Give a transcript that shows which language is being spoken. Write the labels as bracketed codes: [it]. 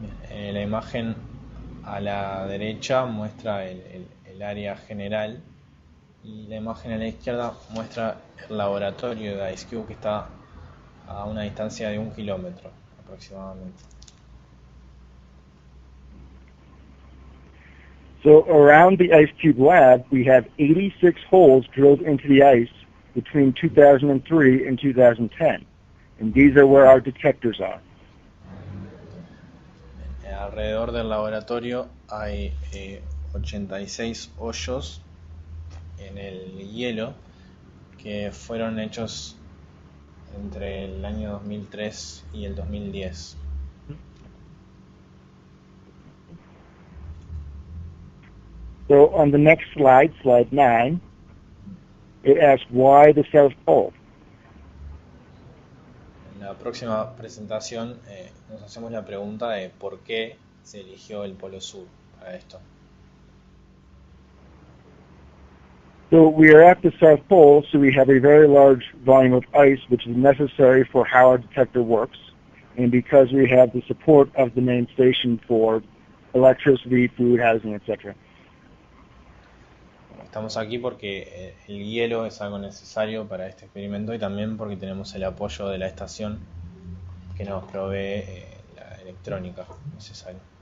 [es] La imagen a la derecha muestra el área general y la imagen a la izquierda muestra el laboratorio de IceCube, que está a una distancia de 1 kilómetro aproximadamente. [en] So around the IceCube lab, we have 86 holes drilled into the ice between 2003 and 2010, and these are where our detectors are. [es] Alrededor del laboratorio hay 86 hoyos en el hielo que fueron hechos entre el año 2003 y el 2010. [en] So on the next slide, slide 9, it asks why the South Pole. [es] En la próxima presentación nos hacemos la pregunta de por qué se eligió el Polo Sur para esto. [en] So we are at the South Pole, so we have a very large volume of ice, which is necessary for how our detector works, and because we have the support of the main station for electricity, food, housing, etc. [es] Estamos aquí porque el hielo es algo necesario para este experimento y también porque tenemos el apoyo de la estación que nos provee la electrónica necesaria.